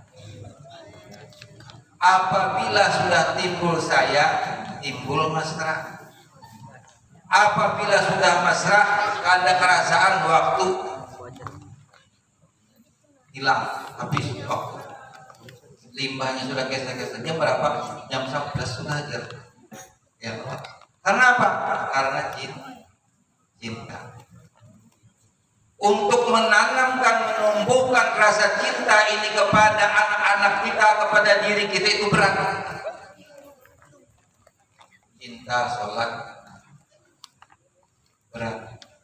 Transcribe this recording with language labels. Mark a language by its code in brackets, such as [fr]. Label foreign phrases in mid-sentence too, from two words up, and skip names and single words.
[id] Apabila sudah timbul sayang, timbul mesra. Apabila sudah mesra, ada kerasaan waktu hilang, habis waktu. Limbahnya sudah geser-geser. Jam berapa? Jam 11 sudah aja. Ya, karena apa? Karena cinta. Untuk menanamkan, menumbuhkan rasa cinta ini kepada anak-anak kita, kepada diri kita itu berat. Cinta sholat berat.